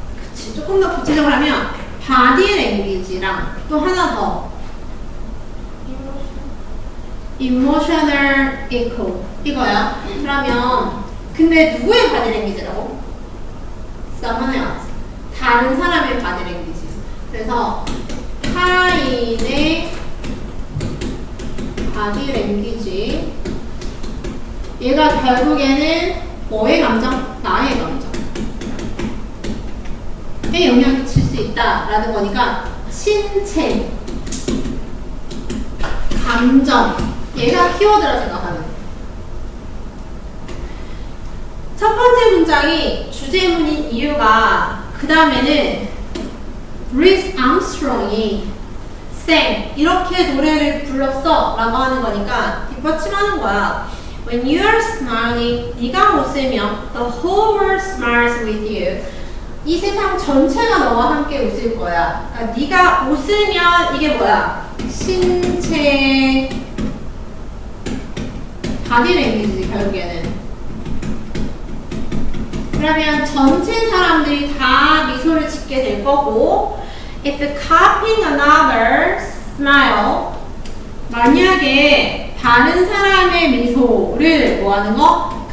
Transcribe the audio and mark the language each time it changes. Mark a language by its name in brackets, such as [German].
[Korean] 그치. 조금 더 구체적으로 하면 바디 랭귀지랑 또 하나 더 [English] emotional echo [Korean] 이거야. 그러면 근데 누구의 바디 랭귀지라고? [English] someone else. [Korean] 다른 사람의 바디 랭귀지. 그래서 타인의 바디 랭귀지. 얘가 결국에는 뭐의 감정? 나의 감정. 에 영향을 미칠 수 있다라는 거니까 신체, 감정. 얘가 키워드라 생각하는 거예요. 첫 번째 문장이 주제문인 이유가 그 다음에는 Louis Armstrong이 생 이렇게 노래를 불렀어 라고 하는 거니까 뒷받침하는 거야. [English] When you are smiling, [Korean] 네가 웃으면 [English] the whole world smiles with you. [Korean] 이 세상 전체가 너와 함께 웃을 거야. 그러니까 네가 웃으면 이게 뭐야? 신체 바디 랭귀지 결국에는. 그러면 전체 사람들이 다 미소를 짓게 될 거고 [English] if copying another smile [Korean] 만약에 다른 사람의 미소를 뭐 하는 거?